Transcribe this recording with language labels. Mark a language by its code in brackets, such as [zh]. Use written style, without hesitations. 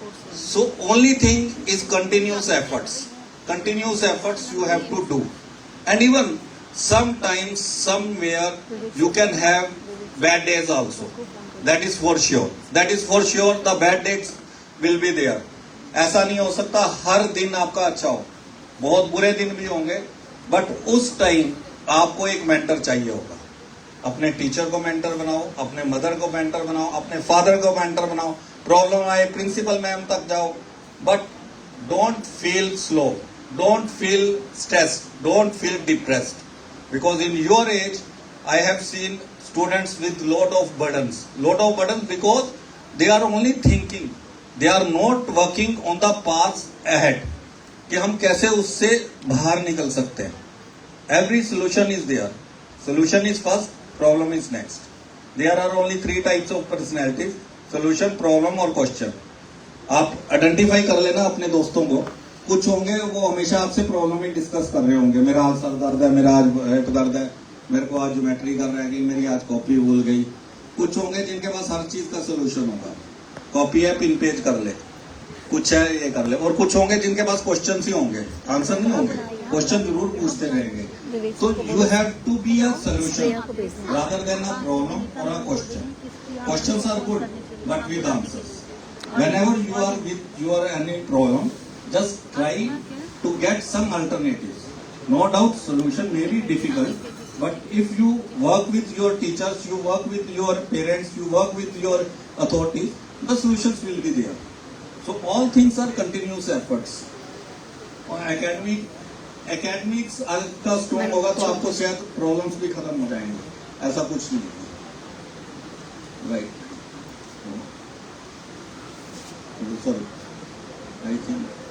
[en] So only thing is continuous efforts. Continuous efforts you have to do. And even sometimes, somewhere, you can have bad days also. That is for sure. That is for sure the bad days will be there. [hi] ऐसा नहीं हो सकता हर दिन आपका अच्छा हो. बहुत बुरे दिन भी होंगे. बट उस टाइम आपको एक मेंटर चाहिए होगा. अपने टीचर को मेंटर बनाओ, अपने मदर को मेंटर बनाओ, अपने फादर को मेंटर बनाओ. प्रॉब्लम आए प्रिंसिपल मैम तक जाओ. [en] But don't feel slow. Don't feel stressed. Don't feel depressed. Because in your age, I have seen students with lot of burdens. Lot of burdens because they are only thinking. They are not working on the path ahead. [hi] कि हम कैसे उससे बाहर निकल सकते हैं. [en] Every solution is there. Solution is first, problem is next. There are only 3 types of personalities: solution, problem और question. [hi] आप आइडेंटिफाई कर लेना अपने दोस्तों को. कुछ होंगे वो हमेशा आपसे प्रॉब्लम ही डिस्कस कर रहे होंगे. मेरा आज सर दर्द है, मेरा आज हेड दर्द है, मेरे को आज ज्योमेट्री कर रहा है कि मेरी आज कॉपी भूल गई. कुछ होंगे जिनके पास हर चीज का सोल्यूशन होगा. कॉपी है, पिन पेज कर ले, कुछ है ये कर ले. और कुछ होंगे जिनके पास क्वेश्चन ही होंगे, आंसर नहीं होंगे. क्वेश्चन जरूर पूछते रहेंगे. तो [en] You have to be a solution rather than a problem और a question. Questions are good but with answers. Whenever you are with your any problem, just try to get some alternatives. No doubt solution may be difficult, but if you work with your teachers, you work with your parents, you work with your authorities, the solutions will be there. So all things are continuous efforts. [hi] और academics का strong होगा तो आपको शायद problems भी खत्म हो जाएंगे. ऐसा कुछ नहीं है. राइट. [en] sorry, I think